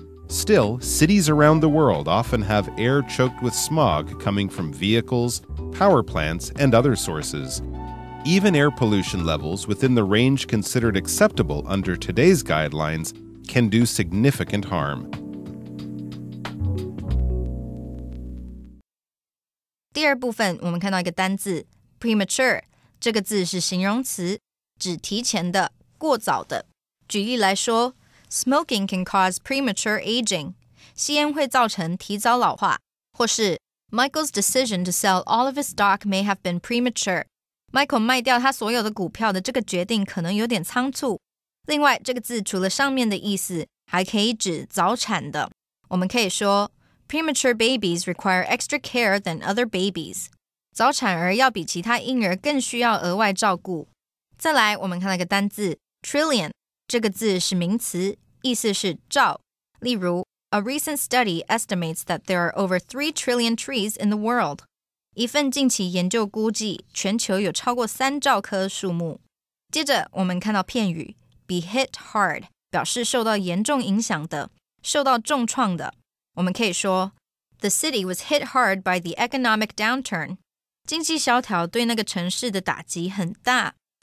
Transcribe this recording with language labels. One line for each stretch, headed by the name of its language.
English: Still, cities around the world often have air choked with smog coming from vehicles, power plants, and other sources. Even air pollution levels within the range considered acceptable under today's guidelines can do significant harm.
Chinese: 第二部分我们看到一个单字 premature， 这个字是形容词，指提前的、过早的。举例来说，
English: Smoking can cause premature aging，
Chinese: 吸烟会造成提早老化，或是
English: Michael's decision to sell all of his stock may have been premature。
Chinese: Michael 卖掉他所有的股票的这个决定可能有点仓促。另外，这个字除了上面的意思，还可以指早产的。我们可以说
English: Premature babies require extra care than other babies.
Chinese: 早产儿要比其他婴儿更需要额外照顾。再来，我们看到一个单字 trillion， 这个字是名词，意思是兆。
English: 例如 A recent study estimates that there are over 3 trillion trees in the world.
Chinese: 一份近期研究估计，全球有超过3兆棵树木。接着，我们看到片语
English: be hit hard
Chinese: 表示受到严重影响的，受到重创的。我们可以说
English: The city was hit hard by the economic downturn.
Chinese: 经济萧条对那个城市的打击很大。